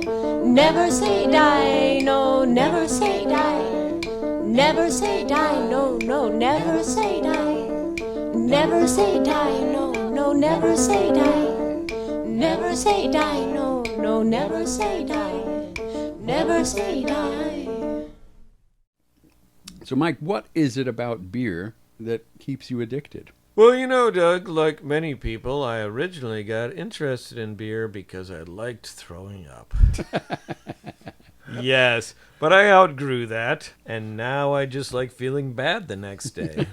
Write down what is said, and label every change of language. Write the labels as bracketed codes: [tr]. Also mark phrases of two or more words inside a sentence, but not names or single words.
[en] Never say die, no, never say die. Never say die, no, no, never say die. Never say die, no, no, never say die. Never say die, no, no, never say die. Never say die. So, Mike, what is it about beer that keeps you addicted? Well, you know, Doug, like many people, I originally got interested in beer because I liked throwing up. Yes, but I outgrew that, and now I just like feeling bad the next day.